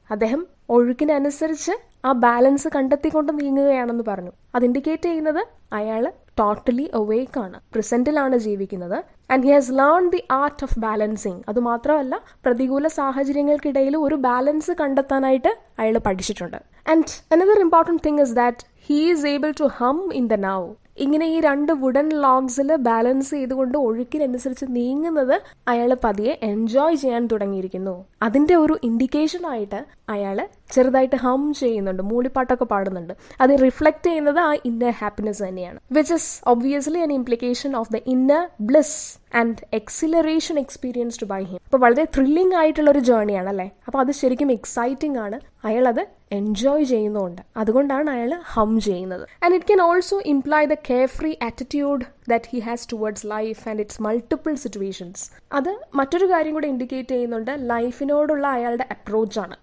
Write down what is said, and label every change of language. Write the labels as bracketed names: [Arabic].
[Malayalam] അദ്ദേഹം ഒഴുക്കിനനുസരിച്ച് ആ ബാലൻസ് കണ്ടെത്തിക്കൊണ്ട് നീങ്ങുകയാണെന്ന് പറഞ്ഞു. അത് ഇൻഡിക്കേറ്റ് ചെയ്യുന്നത് അയാൾ ടോട്ടലി awake ആണ്, പ്രസന്റിലാണ് ജീവിക്കുന്നത്. [English] And he has learned the art of balancing. [Malayalam] അതുമാത്രമല്ല, പ്രതികൂല സാഹചര്യങ്ങൾക്കിടയിൽ ഒരു ബാലൻസ് കണ്ടെത്താനായിട്ട് അയാൾ പഠിച്ചിട്ടുണ്ട്. [English] And another important thing is that he is able to hum in the now. [Malayalam] ഇങ്ങനെ ഈ 2 വുഡൻ ലോഗ്സിൽ ബാലൻസ് ചെയ്തുകൊണ്ട് ഒഴുക്കിനനുസരിച്ച് നീങ്ങുന്നത് അയാൾ പതിയെ എൻജോയ് ചെയ്യാൻ തുടങ്ങിയിരിക്കുന്നു. അതിന്റെ ഒരു ഇൻഡിക്കേഷൻ ആയിട്ട് അയാൾ ചെറുതായിട്ട് ഹം ചെയ്യുന്നുണ്ട്, മൂളിപ്പാട്ടൊക്കെ പാടുന്നുണ്ട്. അത് റിഫ്ലക്ട് ചെയ്യുന്നത് ആ ഇന്നർ ഹാപ്പിനെസ് തന്നെയാണ്, [English] Which is obviously an implication of the inner bliss and exhilaration experienced by him. [Malayalam] അപ്പോൾ വളരെ ത്രില്ലിംഗ് ആയിട്ടുള്ള ഒരു ജേർണിയാണ് അല്ലേ? അപ്പോൾ അത് ശരിക്കും എക്സൈറ്റിംഗ് ആണ്, അയാൾ അത് എൻജോയ് ചെയ്യുന്നുണ്ട്, അതുകൊണ്ടാണ് അയാൾ ഹം ചെയ്യുന്നത്. [English] And it can also imply the carefree attitude that he has towards life and its multiple situations. [Malayalam] അത് മറ്റൊരു കാര്യം കൂടെ ഇൻഡിക്കേറ്റ് ചെയ്യുന്നുണ്ട്, ലൈഫിനോടുള്ള അയാളുടെ അപ്രോച്ചാണ്.